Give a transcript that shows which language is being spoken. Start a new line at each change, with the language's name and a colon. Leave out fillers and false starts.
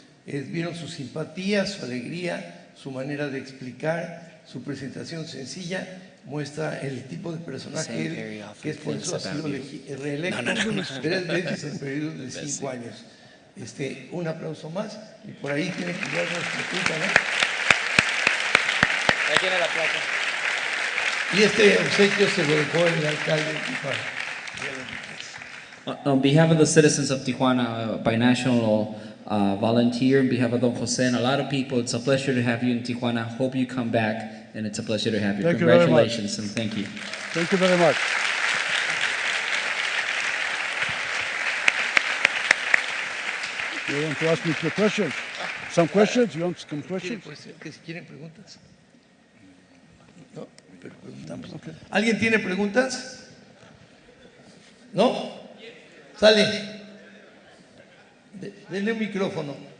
Spanish: Vieron su simpatía, su alegría, su manera de explicar, su presentación sencilla, muestra el tipo de personaje que es, por eso ha sido reelecto 3 veces en periodos de 5 años. Un aplauso más, y por ahí tiene que dar nuestra punta, ¿no? Ahí tiene la placa. Y este obsequio se lo dejó el alcalde de Tijuana.
English: On behalf of the citizens of Tijuana, binational volunteer, on behalf of Don Jose and a lot of people, it's a pleasure to have you in Tijuana. Hope you come back, and it's a pleasure to have you. Thank Congratulations you very much. and thank you. Thank you very much. You want to ask me some questions? Some questions? You want some questions?
Spanish: Que si quieren preguntas. No, pero preguntamos. Okay. ¿Alguien tiene preguntas? ¿No? Sale. Denle un micrófono.